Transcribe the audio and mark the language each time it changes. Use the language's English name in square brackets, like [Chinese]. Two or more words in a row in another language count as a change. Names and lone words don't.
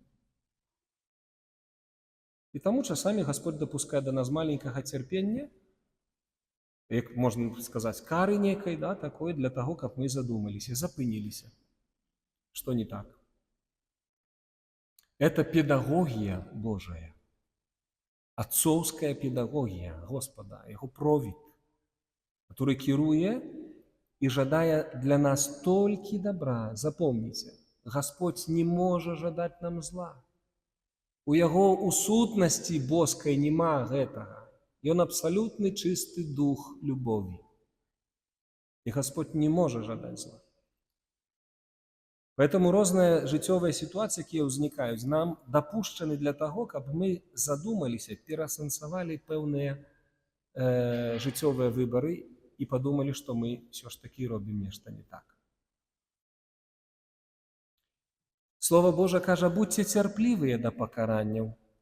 [Belarusian] І таму часамі Господь дапускае да нас маленькага цярпення, як можна сказаць, кары некай, да, такой для таго, каб мы задумаліся, запыніліся. Што не так? [Russian] Это педагогія Божая. Отцовская педагогия Господа, Его провід, который кіруе и жадая для нас только добра. Запомните, Господь не может жадать нам зла. [Belarusian] У Яго у сутнасці боскай нема гэтага. [Russian] Ён абсолютный чисты дух любови. И Господь не может жадать зла. [Belarusian] Поэтому розныя жыццёвыя сітуацыі, якія ўзнікаюць, нам дапушчаны для таго, каб мы задумаліся, пераасэнсавалі пэўныя жыццёвыя выбары і падумалі, што мы ўсё ж такі робім нешта не так. Слова Божа кажа, будьце цярплівыя да пакаранняў.